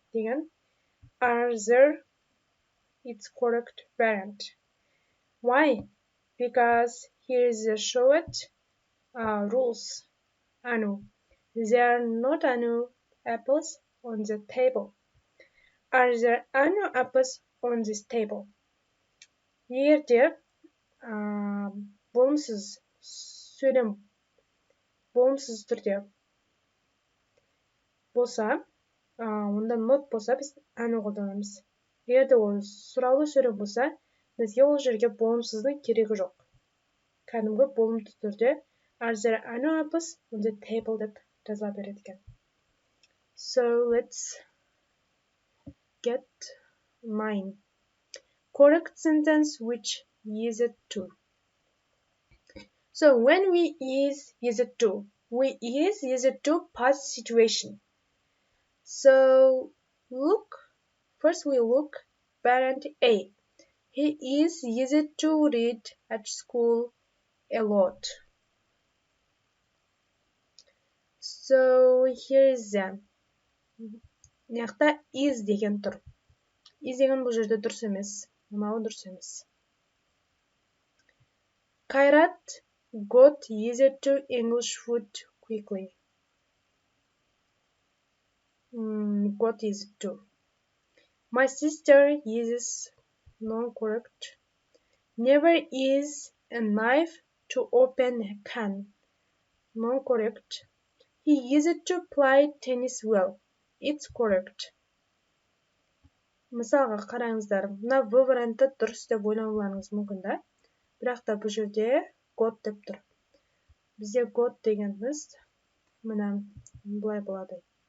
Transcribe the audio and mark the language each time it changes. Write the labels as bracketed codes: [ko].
[kk] деген. [en] Are there? It's correct variant. Why? Because here is the showed rules. Anu. There are not any apples on the table. Are there any apples on this table? [kk] Егер де болымсыз түрде болса, онда not болса, біз әні қолданамыз. Егер де ол сұраулы сөйлем болса, бізге ол жерге болымсыздың керегі жоқ. Кәдімгі болымды түрде [en] are there any apples on the table [kk] деп жазыла береді екен. [en] So let's get 9. Correct sentence which use it to. So when we use it to, we use it to past situation. So first we look parent A. He is used to read at school a lot. So here is the. [kk] Мынақта is деген тұр. Is деген бұл жерде дұрыс емес. Мынау дұрыс емес. [en] Kairat got used to English food quickly. Got used to. My sister uses non-correct. Never use a knife to open a can. Non-correct. He used to play tennis well. It's correct. [kk] Мысалға қараңыздар, мына V варианты дұрыс деп ойлауларыңыз мүмкін да. Бірақ та бұл жерде got деп тұр. Бізде got дегеніміз мына былай болады.